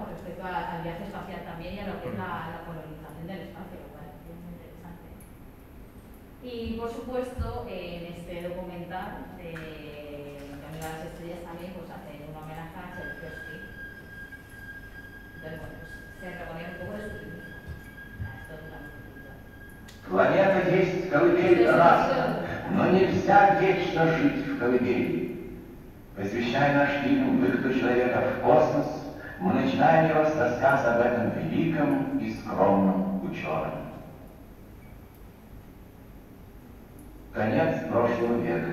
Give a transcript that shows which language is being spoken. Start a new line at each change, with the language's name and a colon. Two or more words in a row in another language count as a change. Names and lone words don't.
Spanish: Con respecto al viaje espacial también y a lo que es la colonización del espacio, lo cual es muy interesante. Y, por supuesto, en este documental de Camino a las Estrellas también pues, hacen un homenaje a Tchaikovsky. Entonces, bueno, pues se reconoce un poco de su libro. Esto dura un poquito.
Russian: Планета есть колыбель раса, но нельзя вечно жить в колыбели. Посвящая наш фильм выходу человека в космос, мы начинаем его с рассказа об этом великом и скромном ученом. Конец прошлого века.